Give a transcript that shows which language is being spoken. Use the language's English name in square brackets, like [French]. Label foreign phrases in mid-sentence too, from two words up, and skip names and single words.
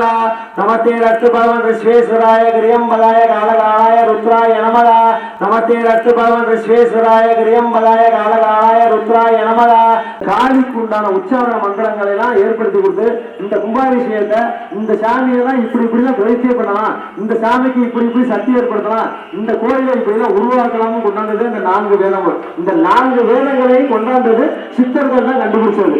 [Sanskrit] नमस्ते रस्तु भगवान् विश्वेश्वराय त्र्यंबकाय कालकालाय रुद्राय नमः। नमस्ते रस्तु भगवान् विश्वेश्वराय त्र्यंबकाय कालकालाय रुद्राय नमः. [Tamil] காளிக்குண்டான உச்சாரண மந்திரங்களை எல்லாம் ஏற்படுத்தி கொடுத்து இந்த கும்பாபிஷேகத்தை இந்த சாமியை தான் இப்படிதான் பிரதிஷ்டை பண்ணலாம், இந்த சாமிக்கு இப்படி சக்தி ஏற்படுத்தலாம், இந்த கோயிலை இப்படிதான் உருவாக்கலாம்னு கொண்டாந்தது இந்த 4 வேதங்கள். இந்த 4 வேதங்களையும் கொண்டாந்தது சித்தர்கள் தான் கண்டுபிடிச்சது.